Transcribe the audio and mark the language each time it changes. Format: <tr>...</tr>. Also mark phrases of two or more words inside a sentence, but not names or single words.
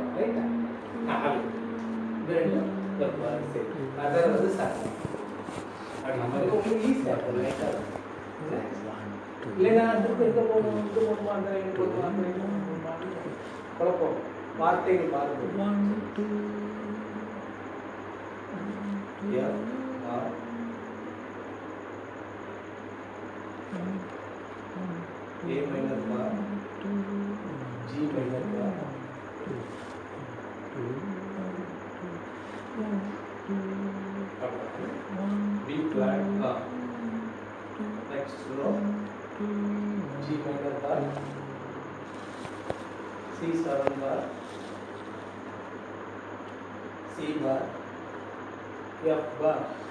<ta>ரைட்டா சரி அதை வந்து சார் உங்களுக்கு ஈஸியாக இருக்கும். ரைட்டாக இல்லைன்னா அதுக்கு எங்கே போகணும் இங்கே போகணுமா அந்த எங்கே போகணுமா அந்த எங்கே போகணுமா குழப்பம் வார்த்தைகள் பாருங்க.</ta> <en>A minor bar, G minor bar, B flat bar. Next row, G minor bar, C7 bar, C bar, F bar.</en>